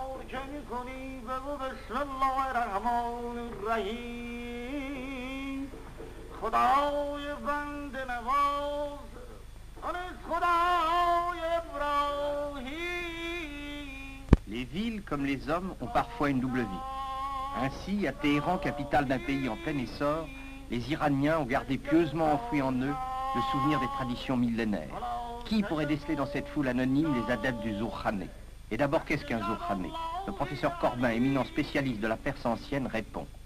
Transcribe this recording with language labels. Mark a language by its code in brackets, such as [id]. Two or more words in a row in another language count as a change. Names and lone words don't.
[fa] چه میکنی بگو [ar] بسم الله الرحمن الرحیم [fa] خدای بنده نواز خدای ابراهیم. [fr] Les villes, comme les hommes, ont parfois une double vie. Ainsi, à Téhéran, capitale d'un pays en plein essor, les Iraniens ont gardé pieusement enfoui en eux le souvenir des traditions millénaires. Qui pourrait déceler dans cette foule anonyme les adeptes du Zourkhané? Et d'abord, qu'est-ce qu'un Zourkhané? Le professeur Corbin, éminent spécialiste de la Perse ancienne, répond.